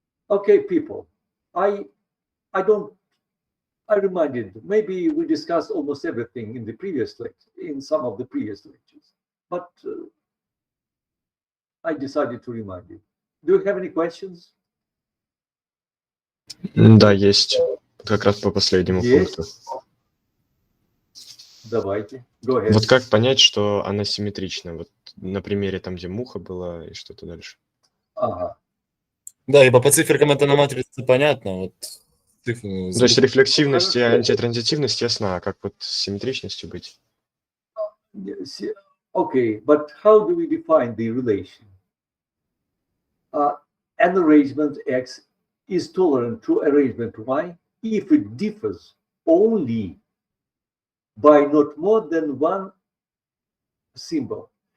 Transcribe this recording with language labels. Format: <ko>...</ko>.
<en>Okay, people, I reminded, maybe we discussed almost everything in the previous lecture, in some of the previous lectures, but I decided to remind you. Do you have any questions?</en> <ru>Да, есть. Как раз по последнему пункту. Давайте.</ru> <en>Go ahead.</en> <ru>Вот как понять, что она симметрична? Вот на примере там, где муха была, и что-то дальше. Ага. Да, ибо по циферкам это на матрице понятно. Вот То есть рефлексивность и антитранзитивность ясна, а как вот с симметричностью быть?</ru> <en>Okay, but how do we define the relation? An arrangement X is tolerant to arrangement Y if it differs only by not more than one symbol.</en>